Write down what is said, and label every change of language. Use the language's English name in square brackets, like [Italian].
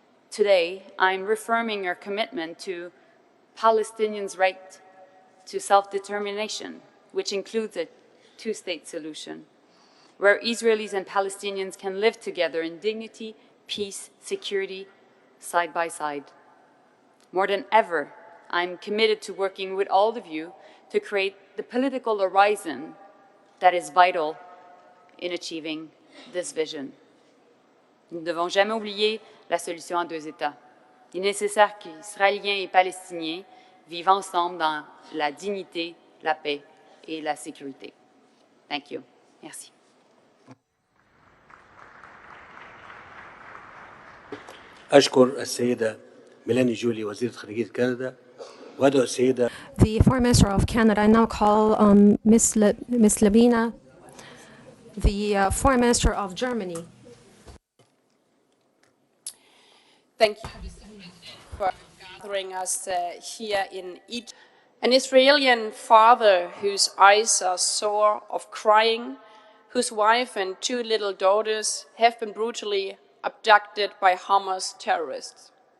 [English] Today, I'm reaffirming our commitment to Palestinians' right to self-determination, which includes a 2-state solution, where Israelis and Palestinians can live together in dignity, peace, security, side by side. More than ever, I'm committed to working with all of you to create the political horizon that is vital in achieving this vision. [French] Nous ne devons jamais oublier la solution en 2 États. Il est nécessaire qu'Israéliens et Palestiniens vivent ensemble dans la dignité, la paix et la sécurité. [English] Thank you. [French] Merci. [Arabic] أشكر السيدة ميلاني جولي وزيرة خارجية كندا وأدعو السيدة [English] The Foreign Minister of Canada. I now call on Ms. Labina, the Foreign Minister of Germany. Thank you for gathering us here in Egypt. An Israeli father whose eyes are sore of crying, whose wife and 2 little daughters have been brutally abducted by Hamas terrorists.